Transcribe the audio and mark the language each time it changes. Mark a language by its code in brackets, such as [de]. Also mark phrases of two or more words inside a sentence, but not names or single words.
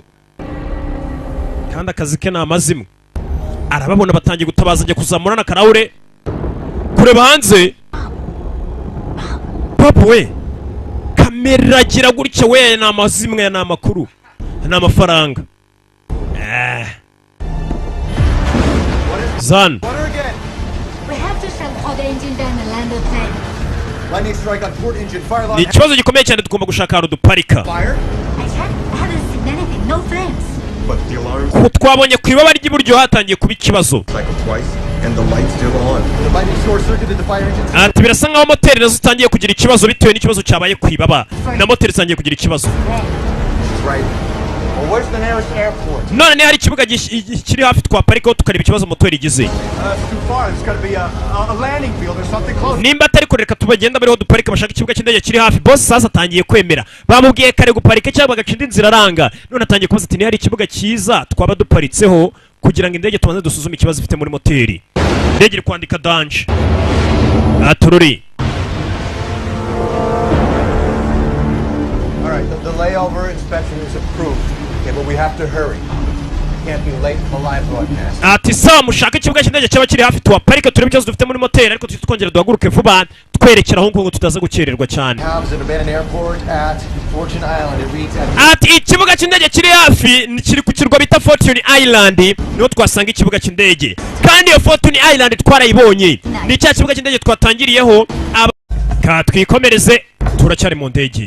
[rw] Kandi akazi ke na amazimwe. Arababona batangiye gutabaza ajya kuzamurana karahure. Kureba hanze. Papa we. Kamera gira gutya we na amazimwe na amakuru. Na amafaranga. Zan. [en] We have to shut all the engines and land the plane. Lightning strike on port engine fire line. [rw] Ni ikibazo gikomeye cyane tugomba gushaka ahantu duparika. [en] I haven't seen anything, no flames. But the alarm [rw] Twabonye ku ibaba ry'iburyo hatangiye kuba ikibazo. [en] cycle twice. And the light's still on. The lightning short-circuited the fire engines. [rw] Ati birasa nkaho moteri nazo zitangiye kugira ikibazo bitewe n'ikibazo cyabaye ku ibaba na moteri zitangiye kugira ikibazo. [en] Right. Well, where's the nearest airport? [rw] None hari ikibuga kiri hafi twaparikaho tukareba ikibazo moteri igize. [en] It's too far. There's got to be a landing field or something close. [rw] Nimba atari kureka tubagenda bariho duparika bashaka ikibuga cy'indege kiri hafi. Boss sasa atangiye kwemera. Bamubwiye kare guparika cyangwa bagacinda inzira aranga. None atangiye kubaza ati ni hari ikibuga cyiza twaba duparitseho kugira ngo indege tubanze dusuzume ikibazo ifite muri moteri. Indege iri kwandika danger. Atururi. [en] All right, the layover inspection is approved. Okay, but we have to hurry. Can't be late for the live broadcast. [rw] Ati sawa mushaka ikibuga cy'indege cyaba kiri hafi tuwaparika turebe ikibazo dufite muri moteri ariko twongera duhaguruke vuba twerekera aho ngo tutaza gukererwa cyane. Ati ikibuga cy'indege kiri hafi kiri ku kirwa bita Fortune Island niho twasanga ikibuga cy'indege kandi iyo Fortune Island twarayibonye ni cya kibuga cy'indege twatangiriyeho ka twikomereze turacyari mu ndege.